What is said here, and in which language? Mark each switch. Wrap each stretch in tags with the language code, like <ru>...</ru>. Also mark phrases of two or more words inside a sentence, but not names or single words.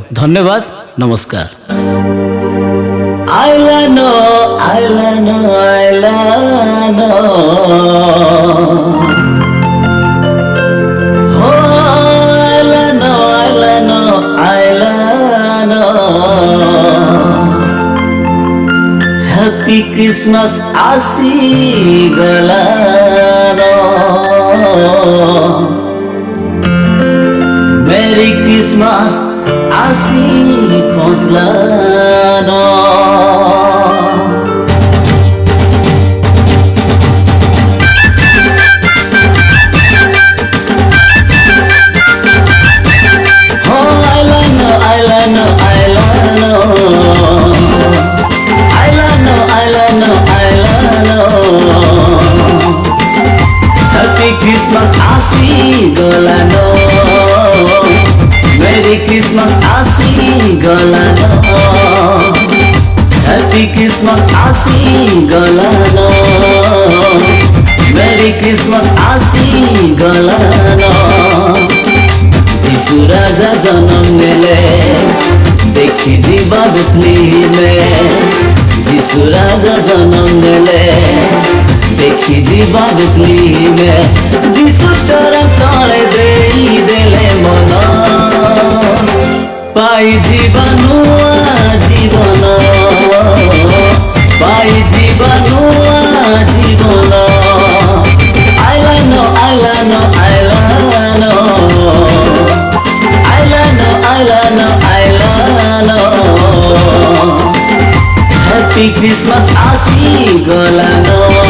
<hi>धन्यवाद, नमस्कार। आइलानो आइलानो आइलानो हो आइलानो आइलानो आइलानो</hi> <en>Happy Christmas</en> <hi>आसी गलानो</hi> <en>Merry Christmas</en> <sck>आसी पहुंचलानो हो आइलानो आइलानो आइलानो आइलानो आइलानो आइलानो</sck> <en>Happy Christmas</en> <sck>आसी गलानो</sck> <en>Merry Christmas</en> <sck>आसी गलानो</sck> <en>Happy Christmas</en> <sck>आसी गलानो</sck> <en>Merry Christmas</en> <sck>आसी गलानो यीशु राजा जन्म नेले देखी जीवा बेथलेहेम में यीशु राजा जन्म नेले देखी जीवा बेथलेहेम में यीशु चरण तले देई देले मन पाई जीवनुआ जीवन पाई जीवनुआ जीवन आइलानो आइलानो आइलानो आइलानो आइलानो आइलानो</sck> <en>Happy Christmas</en> <sck>आसी गलानो</sck>